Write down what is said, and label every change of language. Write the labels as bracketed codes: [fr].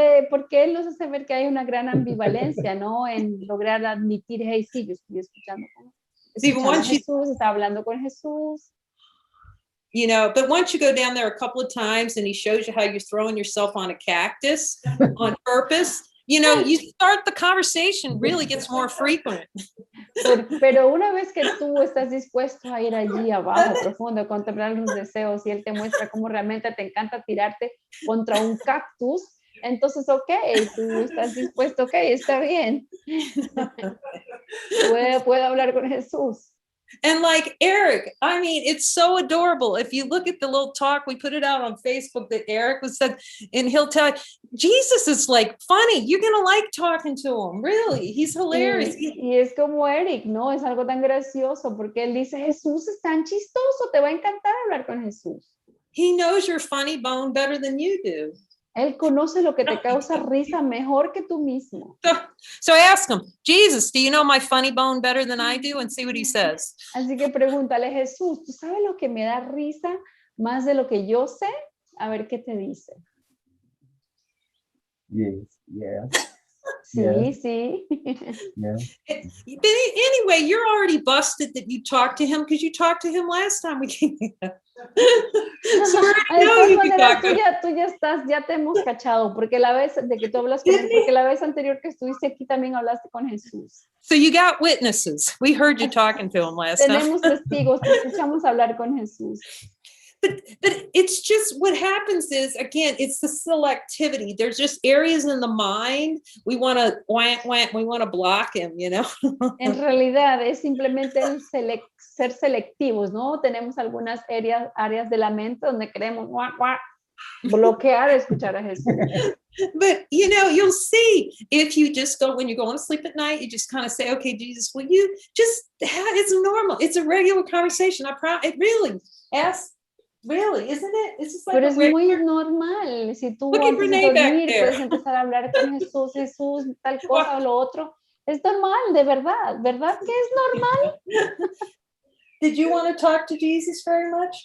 [es] Porque él nos hace ver que hay una gran ambivalencia, ¿no? En lograr admitir, hey, sí, yo estoy escuchando a Jesús, está hablando con Jesús. [en] But once you go down there a couple of times and he shows you how you're throwing yourself on a cactus on purpose, you start the conversation really gets more frequent. [es] Pero una vez que tú estás dispuesto a ir allí abajo, profundo, contemplar los deseos, y él te muestra cómo realmente te encanta tirarte contra un cactus, entonces, ok, tú estás dispuesto, ok, está bien. Puedo hablar con Jesús. [en] And like Eric, I mean, it's so adorable. If you look at the little talk, we put it out on Facebook that Eric was said, and he'll tell you, Jesus is like funny. You're going to like talking to him. Really. He's hilarious. [es] Y es como Eric, ¿no? Es algo tan gracioso porque él dice, Jesús es tan chistoso. Te va a encantar hablar con Jesús. [en] He knows your funny bone better than you do. [es] Él conoce lo que te causa risa mejor que tú mismo. [en] So ask him, Jesus, do you know my funny bone better than I do? And see what he says. [es] Así que pregúntale, Jesús, ¿tú sabes lo que me da risa más de lo que yo sé? A ver qué te dice. [en] Yes, yeah. [es] Sí, [en] Yeah. [es] sí. [en] Yeah. But anyway, you're already busted that you talked to him because you talked to him last time we came here. So we already know you can talk to him. [es] Tú ya te hemos cachado, porque la vez de que tú hablas con él, porque la vez anterior que estuviste aquí también hablaste con Jesús. [en] So you got witnesses. We heard you talking to him last time. [es] Tenemos testigos, te escuchamos hablar con Jesús. [en] But it's just what happens is, again, it's the selectivity. There's just areas in the mind we want to block him, [es] En realidad es simplemente el ser selectivos, ¿no? Tenemos algunas áreas de la mente donde queremos bloquear escuchar a Jesús. [en] But you'll see if you just go, when you're going to sleep at night, you just kind of say, okay, Jesus, will you just, it's normal. It's a regular conversation. It really, really, isn't it? It's just like [es] Pero es muy normal. Si tú antes de dormir puedes empezar a hablar con Jesús, tal cosa o lo otro, Es normal, de verdad, ¿verdad que es normal? [en] Did you want to talk to Jesus very much?